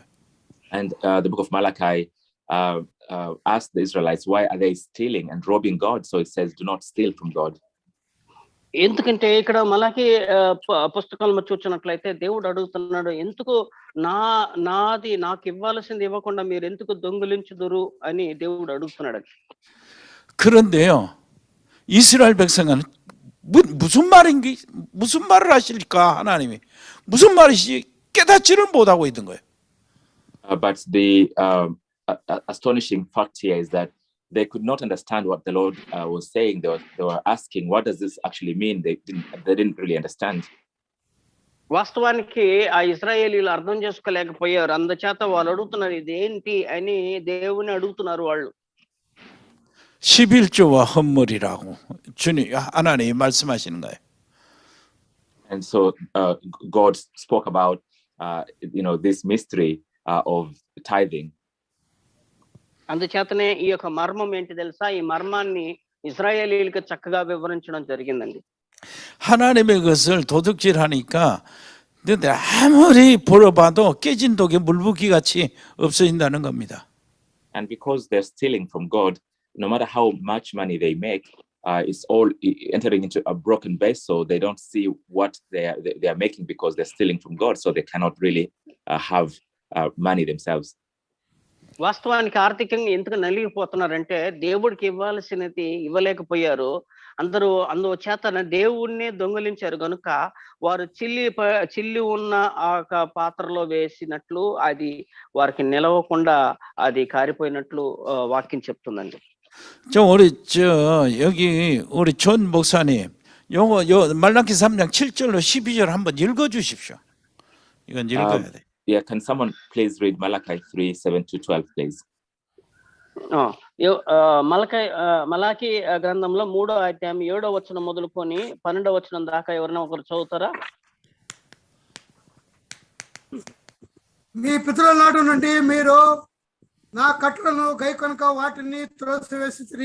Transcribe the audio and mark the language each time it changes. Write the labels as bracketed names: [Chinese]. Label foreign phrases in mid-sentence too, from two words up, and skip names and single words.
[English] And the book of Malachi asked the Israelites, why are they stealing and robbing God? So it says, do not steal from God. [Telugu] ఎందుకంటే ఇక్కడ మలాకి పుస్తకంలో చూసినట్లయితే దేవుడు అడుగుతున్నాడు, ఎందుకు నాది నాకు ఇవ్వాల్సింది ఇవ్వకుండా మీరు ఎందుకు దొంగిలించుదురు అని దేవుడు అడుగుతున్నాడు. [Korean] 그런데요, 이스라엘 백성은 무슨 말을 하실까 하나님이 무슨 말이지 깨닫지를 못하고 있는 거예요. [English] But the astonishing fact here is that they could not understand what the Lord was saying. They were asking, what does this actually mean? They didn't really understand. [Telugu] వాస్తవానికి ఆ ఇశ్రాయేలీలు అర్థం చేసుకోలేకపోయారు. అందుచేత వాళ్ళు అడుగుతున్నారు ఇదేంటి అని దేవుని అడుగుతున్నారు వాళ్ళు. [Korean] 11조와 헌물이라고 주님 하나님이 말씀하시는 거예요. [English] And so God spoke about this mystery of tithing. [Telugu] అందుచేతనే ఈ యొక్క మర్మం ఏంటి తెలుసా? ఈ మర్మాన్ని ఇశ్రాయేలీయులకు చక్కగా వివరించడం జరిగిందండి. [Korean] 하나님의 것을 도둑질하니까 아무리 벌어봐도 깨진 독에 물붓기 같이 없어진다는 겁니다. [English] And because they're stealing from God, no matter how much money they make, it's all entering into a broken vessel. They don't see what they are making because they're stealing from God, so they cannot really have money themselves. [Telugu] వాస్తవానికి ఆర్థికంగా ఎందుకు నలిగిపోతున్నారంటే దేవుడికి ఇవ్వాల్సినది ఇవ్వలేకపోయారు. అందుచేత దేవుణ్ణి దొంగిలించారు కనుక వారు చిల్లి ఉన్న ఆ పాత్రలో వేసినట్లు అది వారికి నిలవకుండా అది కారిపోయినట్లు వాక్యం చెప్తుందండి. [Korean] 여기 우리 존 목사님 요 말라기 3장 7절로 12절 한번 읽어 주십시오. 이건 읽어야 돼. [English] Yeah, can someone please read Malachi 3:7-12, please? [Telugu] మలాకి గ్రంథంలో 3వ అధ్యాయం 7వ వచనం మొదలుకొని 12వ వచనం దాకా ఎవరైనా ఒకరు చదువుతారా? మీ పితరుల నాటి నుండి మీరు నా కట్టలను గైకొనక వాటిని త్రోసివేసిరి.